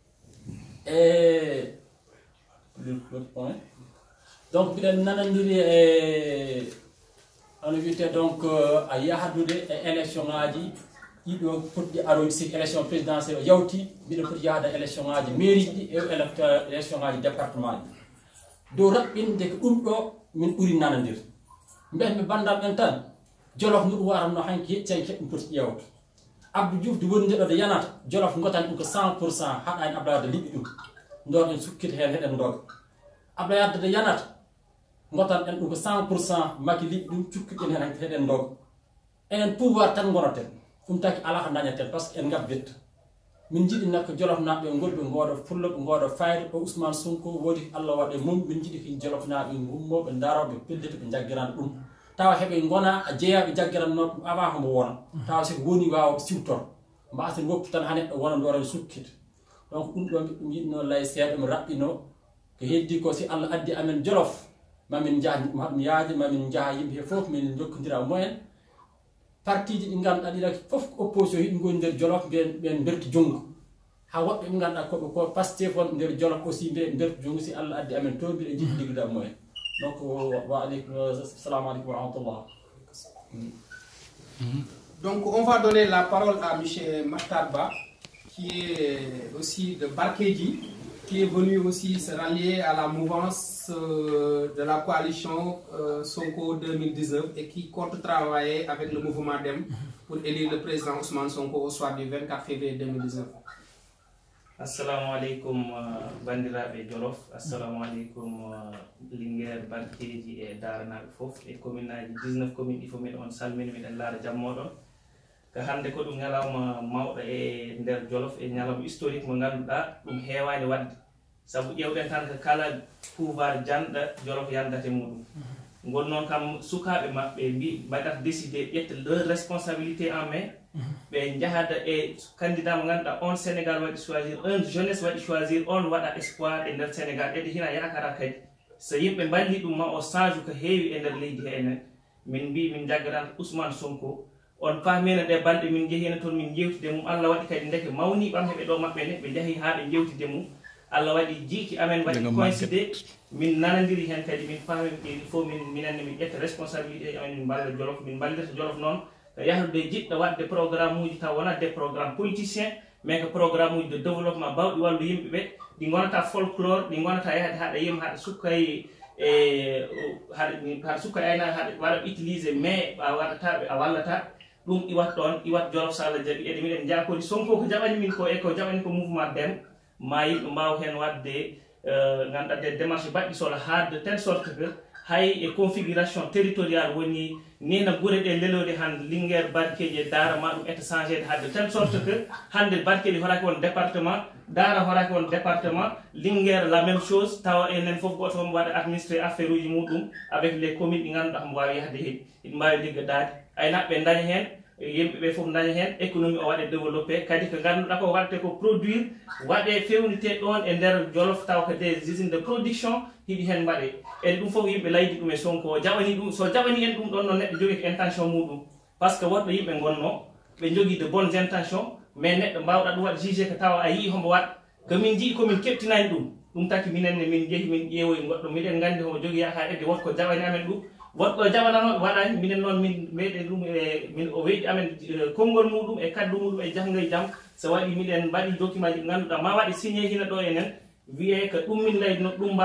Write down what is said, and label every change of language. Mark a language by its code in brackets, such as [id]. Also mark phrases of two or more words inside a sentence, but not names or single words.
[ff] e donc mbiɗen nanodiri e on wiyete donc a yahdude e élection ngaji ɗiɗo poɗɗi aroyde sik [fr] élection présidentielle [ff] yawti mbiɗen foti yahde élection ngaji mairie ɗi e élection ngaji département ɗi dow raɓɓinde ko ɗum ɗo min ɓuuri nanodir mbiyatmi bandam ɓen tan Jolof no ɗum waratno hanki yeccani keɓ ɗum poti ƴewde Abdou Diouf de woni ndeɗo de yanata Jolof gotan ɗum ko 100% haɗa en Abdoulaye Wade liɓi ɗum ndon en sukkita hen heɗen doga Abdoulaye Wade de yanata gotan en ɗum ko 100% Macky liɓi ɗum cukkiɗen hen heɗen doga enen pouvoir tan gonoten ɗum taki ala ko dañaten [fr] par ce que [ff] en gabbetta min jiɗi nakko Jolof naɓe ngol ɓe gooɗo fulla ɓe gooɗo fayde o Ousmane Sonko woodi Allah waɗe mum min jiɗi ko Jolof naɓe gummoɓe daroɓe pelliti ɓe jaggirande ɗum tawa heɓe gona jeeyaɓe jaggiranno ɗum avant homo wona tawa siko woni wawa siwtor mbasen woppu tan ha neɗɗo wona ndooren sukkita donc ɗum ɗo mbiɗum yiɗno lay seeɗa mi raɓɓino ko heddi ko si Allah addi amen Jolof mamin jaha yaaji mamin jaha yimɓe he fof min jokkodira moyen parti ji ɗi ganduɗa ɗiɗa fof ko opposition yiɗi goni nder Jolof ɓen berti junggo ha woɓɓe ɓe ganduɗa koɓe ko Pastef won nder Jolof aussi ɓe berti junggo si Allah addi amen toon mbiɗe jiɗi liggoda moyen donc [ar] السلام عليكم ورحمة الله. [fr] Donc on va donner la parole à M. Matarba qui est aussi de Barkédji, qui est venu aussi se rallier à la mouvance de la coalition Sonko 2019 et qui compte travailler avec le mouvement DEM pour élire le président Ousmane Sonko au soir du 24 février 2019. [ar] السلام عليكم [ff] bandiraɓe Jolof, [ar] السلام عليكم [ff] Linguére, Barkédji e Daranaɓe fof e commune aji 19 commune ɗi fof miɗon salmini miɗen laara jammoɗon ko hande ko ɗum ñalawma mawɗo e nder Jolof e ñalawma historique mo ganduɗa ɗum heewani wadde saabu ƴewɗen tan ko kala pouvoir janɗo Jolof yandate muɗum gon noon kam sukaɓe maɓɓe mbi mbaɗata décidé ƴetta [fr] leur responsabilité en main [ff] ɓe jahada e candidat mo ganduɗa on Sénégal waɗi [fr] choisir un jeunesse [ff] waɗi choisir on waɗa espoir e nder Sénégal ede hina yakara kadi so yimɓe balli ɗum ma o change ko heewi e nder leydi he enen min mbi min jaggaranta Ousmane Sonko on paamino ɗe balɗe min jehino toon min jewtide mum Allah waɗi kadi ndeke mawni ɓamheɓe ɗo maɓɓe ne ɓe jaahi ha ɓe jewtide mum Allah waɗi jiiki amen waɗi coïncide min nanodiri hen kadi min paami [fr] il faut [ff] minenne min ƴetta responsabilité amen min balla Jolof min ballirta Jolof noon ko yahdude jiɗɗo wadde programme uji taw wona [fr] des programmes politiciens mais que programme [ff] uji [fr] de développement [ff] bawɗi wallu yimɓe ɓe ɗi gonata folklore ɗi gonata yahde haɗa yima haɗa sukkay haɗa sukkay ayna haɗa waɗa [fr] utilisé mais [ff] a waɗataɓe a wallata ɗum iwat ɗon iwat Jolof so Allah jaaɓi ede miɗen jakodi Sonko ko jaɓani min ko e ko jaɓani ko mouvement DEM ma yimɓe mbaw hen wadde ganduɗa [fr] des démarches [ff] baɗɗi sola ha [fr] de telle sorte que [ff] hay e [fr] configuration territoriale [ff] woni nina guure ɗe lelode hande Linguére, Barkédji e Dara ma ɗum etta changé ha [fr] de telle sorte que [ff] hande Barkédji horaki won département Dara horaki won département Linguére [fr] la même chose [ff] tawa enen foof goto omo waɗa [fr] administré affaire [ff] uji muɗum [fr] avec les communes [ff] ɗi ganduɗa mo wawi yahde heeɗi iɗi mbawi liggodade aynaɓe daña hen yimɓeɓe fof daña hen économie o waɗe développé kadi ko ganduɗa ko waɗate ko produire waɗe fewnite ɗon e nder Jolof taw ko [fr] des usines de production [ff] hiɗi hen mbaɗe ede ɗum fof yimɓe laydi ɗum e Sonko jaɓani ɗum so jaɓani en ɗum ɗon no neɗɗo jogui ko intention muɗum [fr] par ce que [ff] woɗɗo yimɓe gonno ɓe jogui [fr] de bonnes intentions mais [ff] neɗɗo mbawɗa ɗum waɗa jugé ko tawa a yii homo waɗa komin jii komin keɓtinani ɗum taki minenne min jeehi min ƴeewoyi goɗɗo miɗen gandi homo jogui ha edde wotko jaɓani amen ɗum woɗɗo jaɓananoɓe waɗani minen noon min meɗen ɗum e min o weyɗi amen konngol muɗum e kaddu muɗum e janggo e jaam so waɗi miɗen mbaɗi document ji ɗi ganduɗa ma waɗi signé hina ɗo enen wiye ko ɗum min laydi noon ɗum